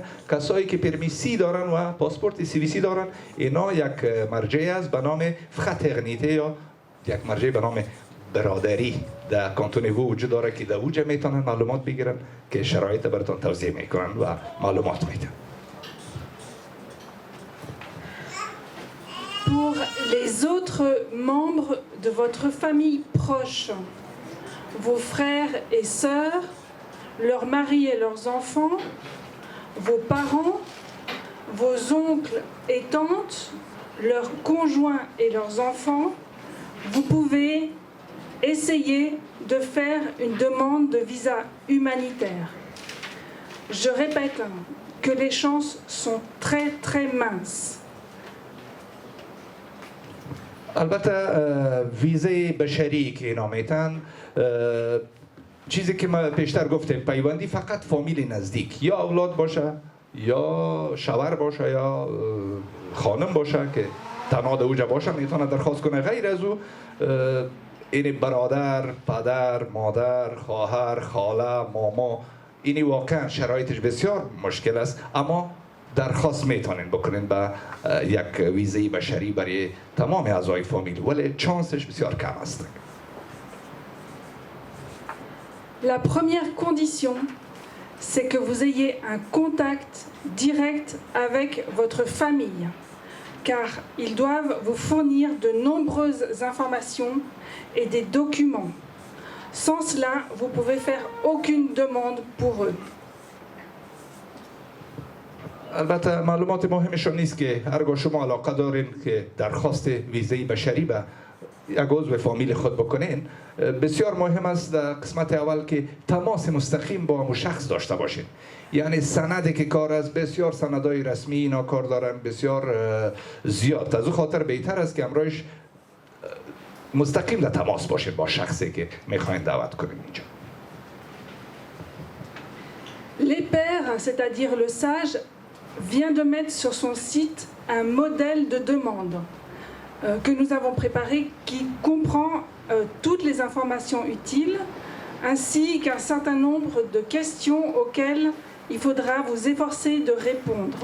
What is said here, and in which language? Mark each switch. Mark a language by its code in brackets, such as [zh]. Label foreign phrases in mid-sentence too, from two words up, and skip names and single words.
[fa] کسایی که پرمی C دارن و پاسپورت CVC دارن اینا یک مرجع است به نام فخترنیته یا یک مرجع به نام برادری در کانتون وجود داره که در اوجه میتونن معلومات بگیرن که شرایط براتون توضیح میکنن و معلومات میدن. [fr] Pour les autres membres de votre famille proche, vos frères et sœurs, leurs maris et leurs enfants, vos parents, vos oncles et tantes, leurs conjoints et leurs enfants, vous pouvez essayer de faire une demande de visa humanitaire. Je répète que les chances sont très très minces. [fa] البته ویزه بشری که اینا میتن چیزی که ما پیشتر گفتیم پیوندی فقط فامیل نزدیک یا اولاد باشه یا شوهر باشه یا خانم باشه که تنها در اوجه باشه میتونه درخواست کنه. غیر از او این برادر، پدر، مادر، خواهر، خاله، ماما اینی واقعا شرایطش بسیار مشکل است اما درخواست میتونین بکنین به یک ویزه بشری برای تمام اعضای فامیل ولی چانسش بسیار کم است. [fr] La première condition, c'est que vous ayez un contact direct avec votre famille, car ils doivent vous fournir de nombreuses informations et des documents. Sans cela, vous ne pouvez faire aucune demande pour eux. [fa] البته معلومات مهمشون نیست که هرگاه شما علاقه دارین که درخواست ویزه بشری به یک عضو فامیل خود بکنین بسیار مهم است در قسمت اول که تماس مستقیم با همون شخص داشته باشین. یعنی سندی که کار است بسیار سندهای رسمی اینا کار دارن بسیار زیاد. از او خاطر بهتر است که همراهش مستقیم در تماس باشین با شخصی که میخواین دعوت کنین اینجا. [fr] Les pairs, c'est-à-dire le sage, vient de mettre sur son site un modèle de demande que nous avons préparé qui comprend toutes les informations utiles ainsi qu'un certain nombre de questions auxquelles il faudra vous efforcer de répondre.